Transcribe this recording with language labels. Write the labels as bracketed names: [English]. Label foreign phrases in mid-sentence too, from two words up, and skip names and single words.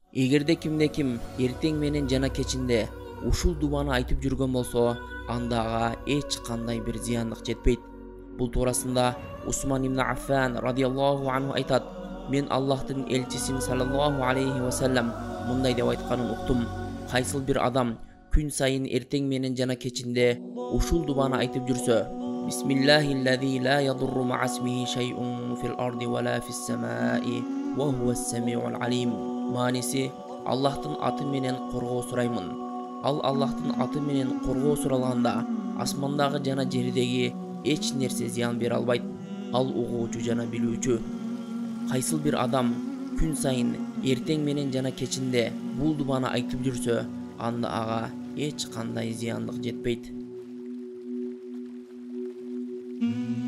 [Kyrgyz] Эгерде ким эртең менен жана кечинде ушул дубаны айтып жүргөн болсо, анда ага эч кандай бир зыяндык жетпейт. Бул туурасында Усман ибн Аффан [Arabic] رضي الله عنه [Kyrgyz] айтат: "Мен Аллахтын элчисин [Arabic] صلى الله عليه وسلم [Kyrgyz] мындай деп айтканын уктум: кайсыл бир адам күн сайын эртең менен жана кечинде ушул дубаны айтып жүрсө: [Arabic] بسم الله الذي لا يضر مع اسمه شيء في الأرض ولا في السماء وهو السميع العليم." [Kyrgyz] Мааниси: Аллахтын аты менен коргоо сураймын. Ал Аллахтын аты менен коргоо суралганда асмандагы жана жердеги эч нерсе зыян бере албайт. Ал угуучу жана билүүчү. Кайсыл бир адам күн сайын эртең менен жана кечинде бул дубаны айтып жүрсө, анда ага эч кандай зыяндык жетпейт.